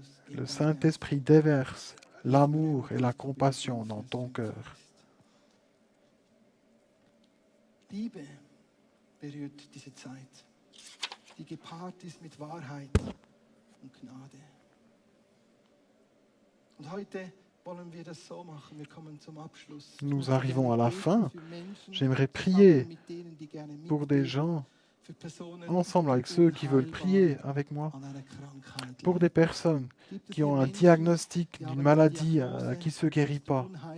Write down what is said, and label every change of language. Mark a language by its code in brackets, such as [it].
[fr] Le Saint-Esprit déverse l'amour et la compassion dans ton cœur. [de] Liebe berührt diese Zeit, die gepaart ist mit Wahrheit und Gnade. Und heute wollen wir das so machen. Wir kommen zum Abschluss. [fr] Nous arrivons à la fin. J'aimerais prier pour des gens, ensemble avec ceux qui veulent prier avec moi, pour des personnes qui ont un diagnostic d'une maladie qui ne se guérit pas.